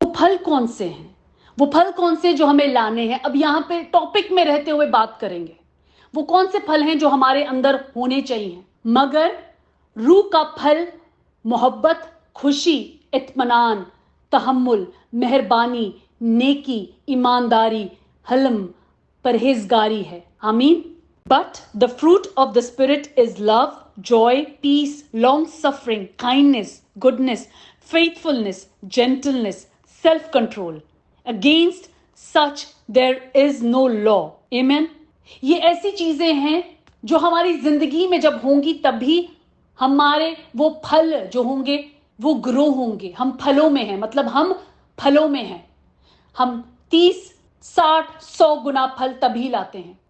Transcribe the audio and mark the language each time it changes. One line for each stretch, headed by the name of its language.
Hindi: वो फल कौन से हैं, वो फल कौन से जो हमें लाने हैं, अब यहाँ पे टॉपिक में रहते हुए बात करेंगे। वो कौन से फल हैं जो हमारे अंदर होने चाहिए? मगर रूह का फल मोहब्बत, खुशी, इत्मीनान, तहम्मुल, मेहरबानी, नेकी, ईमानदारी, हल्म, परहेजगारी है। आमीन।
English: But the fruit of the Spirit is love, joy, peace, long-suffering, kindness, goodness, faithfulness, gentleness, self-control. Against such there is no law. Amen.
Hindi: ये ऐसी चीजें हैं जो हमारी जिंदगी में जब होंगी तभी हमारे वो फल जो होंगे वो ग्रो होंगे। हम फलों में हैं, मतलब हम फलों में हैं। हम 30, 60, 100 गुना फल तभी लाते हैं।